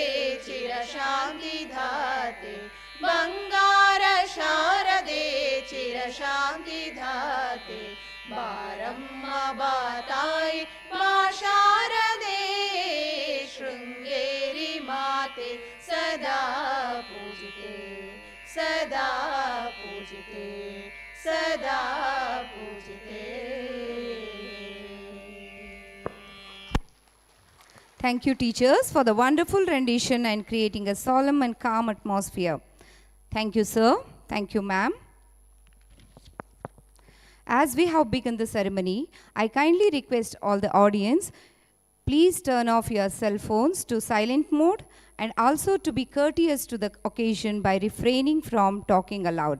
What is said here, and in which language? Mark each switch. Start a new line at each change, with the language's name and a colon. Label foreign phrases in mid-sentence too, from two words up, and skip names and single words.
Kannada: ಚಿರಶಾಂತಿ ಧಾತೆ ಬಂಗಾರ ಶಾರದೆ ಚಿರಶಾಂತಿ ಧಾತೆ ಬಾರಮ್ಮ ಬಾತಾಯಿ ಮಾ ಶಾರದೆ ಶೃಂಗೇರಿ ಮಾತೆ ಸದಾ ಪೂಜಿತೆ ಸದಾ ಪೂಜಿತೆ ಸದಾ ಪೂಜಿತೆ.
English: Thank you, teachers, for the wonderful rendition and creating a solemn and calm atmosphere. Thank you, sir. Thank you, ma'am. As we have begun the ceremony, I kindly request all the audience, please turn off your cell phones to silent mode and also to be courteous to the occasion by refraining from talking aloud.